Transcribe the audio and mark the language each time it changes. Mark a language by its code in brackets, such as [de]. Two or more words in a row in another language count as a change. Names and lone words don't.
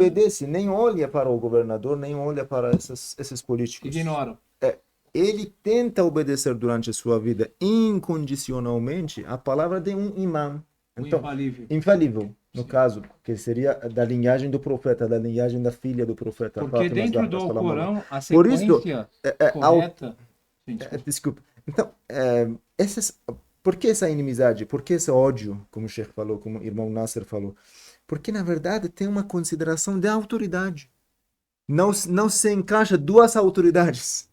[pt] obedecem, nem olha para o governador, nem olha para esses políticos. Ignoram. Ele tenta obedecer durante a sua vida incondicionalmente a palavra de um imã. O Então, infalível. infalível, no caso, que seria da linhagem do profeta, da linhagem da filha do profeta. Porque Fátima dentro Zahra, do [ar] سلام عليه. [pt] Alcorão, a Por isso, sequência correta. Sim, desculpa. Então, por que essa inimizade? Por que esse ódio, como o Sheikh falou, como o irmão Nasser falou? Porque, na verdade, tem uma consideração de autoridade. Não se encaixa duas autoridades.